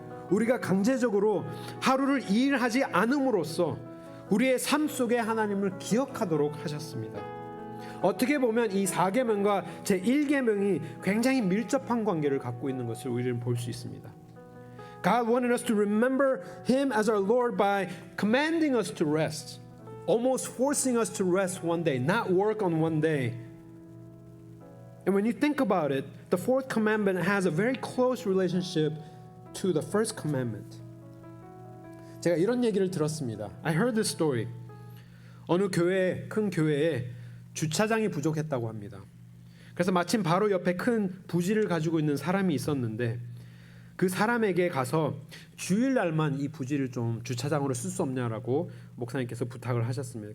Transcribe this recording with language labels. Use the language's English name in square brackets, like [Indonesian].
[Korean] 우리가 강제적으로 하루를 일하지 않음으로써 우리의 삶 속에 하나님을 기억하도록 하셨습니다. 어떻게 보면 이 4계명과 제1계명이 굉장히 밀접한 관계를 갖고 있는 것을 우리는 볼 수 있습니다. [English] God wanted us to remember Him as our Lord by commanding us to rest, almost forcing us to rest one day, not work on one day. And when you think about it, the fourth commandment has a very close relationship to the first commandment. [Korean] 제가 이런 얘기를 들었습니다. [English] I heard this story. [Korean] 어느 큰 교회에 주차장이 부족했다고 합니다. 그래서 마침 바로 옆에 큰 부지를 가지고 있는 사람이 있었는데 그 사람에게 가서 주일날만 이 부지를 좀 주차장으로 쓸 수 없냐라고 목사님께서 부탁을 하셨습니다.